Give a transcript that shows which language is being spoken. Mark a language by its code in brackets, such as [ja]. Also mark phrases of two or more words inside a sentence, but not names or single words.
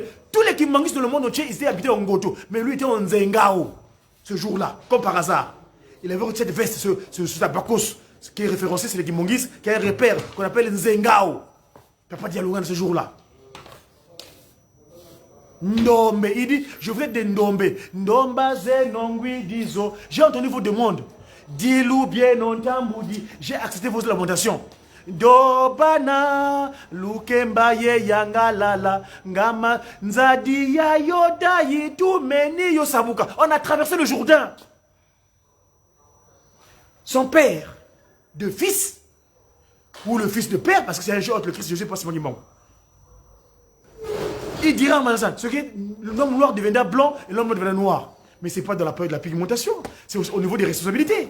[fr] Tous les Kimangis dans le monde entier, ils étaient habités en Ngoto. Mais lui était en Nzengao, ce jour-là, comme par hasard. Il avait cette veste, ce tabakos, qui est référencé, c'est les Kimangis, qui a un repère qu'on appelle Nzengao. Papa Dialungana, ce jour-là. Ndombe, il dit, je veux être des Ndombe. [kg] Ndomba ze nongwi dizo. [fr] J'ai entendu vos demandes. [kg] Dilou bien non tamboudi. [fr] J'ai accepté vos lamentations. [kg] Dobana, lukemba ye yanga lala, ngama nzadi ya yoda yitu meni yosabuka. [fr] On a traversé le Jourdain. Son père de fils, ou le fils de père, parce que c'est un jeu entre le Christ Jésus et pas Simon Dimon. Il dira en Manazan, l'homme noir deviendra blanc et l'homme deviendra noir. Mais ce n'est pas dans la période de la pigmentation, c'est au niveau des responsabilités.